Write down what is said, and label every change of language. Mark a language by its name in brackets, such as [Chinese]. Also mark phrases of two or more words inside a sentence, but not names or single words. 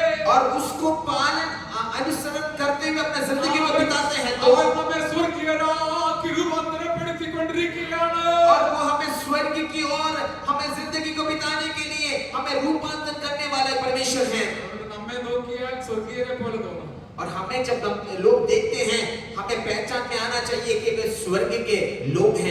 [Hindi] और उसको पालन अनुसरण करते हुए अपना जिंदगी को बिताते हैं तो [Malayalam] അവൻ നമ്മെ സ്വർഗീയരാക്കി രൂപാന്തരപ്പെടുത്തിക്കൊണ്ടിരിക്കുകയാണ്. [Hindi] और वो हमें स्वर्ग की ओर हमें जिंदगी को बिताने के लिए हमें रूपांतरण करने वाला परमेश्वर है. [Malayalam] അതുകൊണ്ട് നമ്മെ നോക്കിയാൽ സ്വർഗീയരെ പോലെ തോന്നും. [Hindi] और हमें जब लोग देखते हैं हमें पहचान में आना चाहिए कि वे स्वर्ग के लोग हैं.